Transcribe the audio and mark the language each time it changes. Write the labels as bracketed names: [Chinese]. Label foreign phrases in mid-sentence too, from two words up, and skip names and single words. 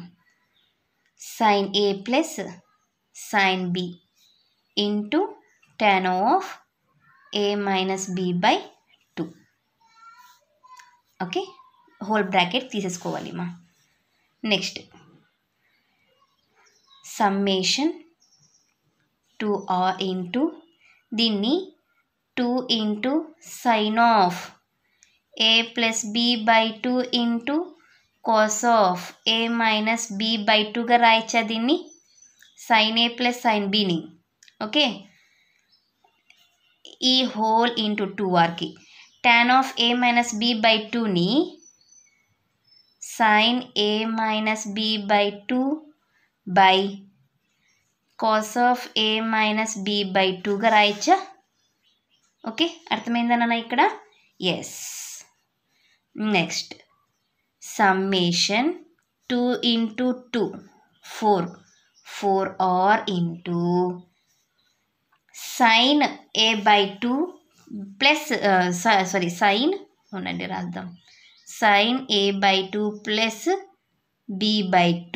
[English] sine a plus sine b into tan of a minus b by 2. okay, whole bracket [Telugu] తీసేసుకోవాలి మా. [English] next summation 2r into దీన్ని 2 into sine of a plus b by 2 into cos of a minus b by 2గా [Telugu] రాయచ్చా దీన్ని, [English] sin a plus sin bని. okay, ఈ whole into 2rకి tan of a minus b by 2ని sin a minus b by 2 by cos of a minus b by 2గా రాయచ్చా. [Telugu] ఓకే, అర్థమైందా నాన్న ఇక్కడ? ఎస్. [English] next summation 2 into 2 4r into sine a by 2 plus sine [Telugu] ఉండండి రాద్దాం, [English] sine a by 2 plus b by 2.